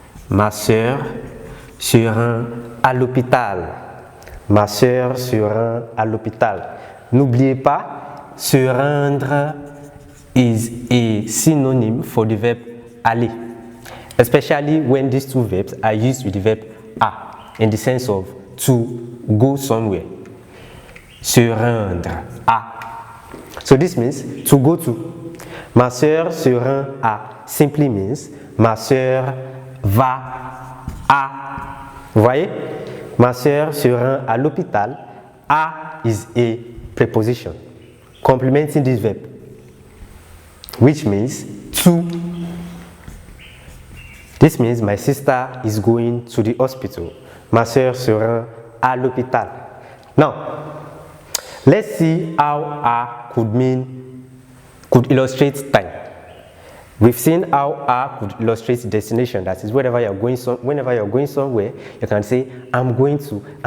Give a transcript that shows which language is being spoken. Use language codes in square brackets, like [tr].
[fr] Ma sœur se rend à l'hôpital. Ma sœur se rend à l'hôpital. N'oubliez pas, [en] se rendre is a synonym for the verb aller, especially when these two verbs are used with the verb a in the sense of to go somewhere. Se rendre à. So this means to go to. [fr] Ma sœur se rend à [en] simply means [fr] ma sœur va à. Vous voyez? Ma sœur se rend à l'hôpital. [en] À is a preposition complementing this verb, which means to. This means my sister is going to the hospital. [fr] Ma sœur se rend à l'hôpital. [en] Now, let's see how a could illustrate time. We've seen how a could illustrate destination. That is, whenever you're going somewhere, you can say, I'm going to.